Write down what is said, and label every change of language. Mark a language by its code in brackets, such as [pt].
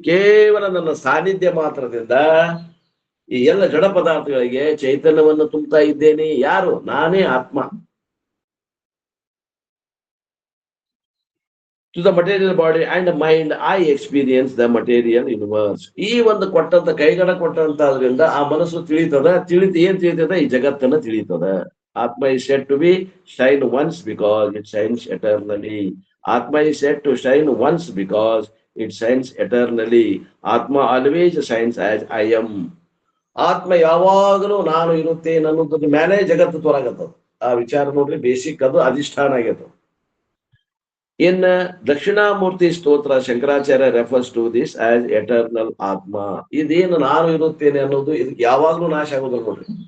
[kn] ಕೇವಲ ನನ್ನ ಸಾನ್ನಿಧ್ಯ ಮಾತ್ರದಿಂದ ಈ ಎಲ್ಲ ಜಡ ಪದಾರ್ಥಗಳಿಗೆ ಚೈತನ್ಯವನ್ನು ತುಂಬುತ್ತಾ ಇದ್ದೇನೆ. ಯಾರು? ನಾನೇ ಆತ್ಮ. [en] To the material body and mind I experience the material universe. [kn] ಈ ಒಂದು ಕೊಟ್ಟಂತ ಕೈಗಡ ಕೊಟ್ಟಂತದ್ರಿಂದ ಆ ಮನಸ್ಸು ತಿಳಿತದ. ಏನ್ ತಿಳಿತದ? ಈ ಜಗತ್ತನ್ನ ತಿಳಿತದ. [en] Atma is said to be shine once because it shines eternally. Atma is said to shine once because it shines eternally. Atma always shines as I am. [kn] ಆತ್ಮ ಯಾವಾಗಲೂ ನಾನು ಇರುತ್ತೇನೆ ಅನ್ನೋದ್ರ ಮೇಲೆ ಜಗತ್ತು ತೋರಾಗತ್ತದ. ಆ ವಿಚಾರ ನೋಡ್ರಿ, ಬೇಸಿಕ್ ಅದು ಅಧಿಷ್ಠಾನ ಆಗೈತದ. [en] In Dakshinamurthy Stotra Shankaracharya refers to this as eternal Atma. [kn] ಇದೇನು ನಾನು ಇರುತ್ತೇನೆ ಅನ್ನೋದು ಇದಕ್ಕೆ ಯಾವಾಗ್ಲೂ ನಾಶ ಆಗೋದಿಲ್ಲ ನೋಡ್ರಿ.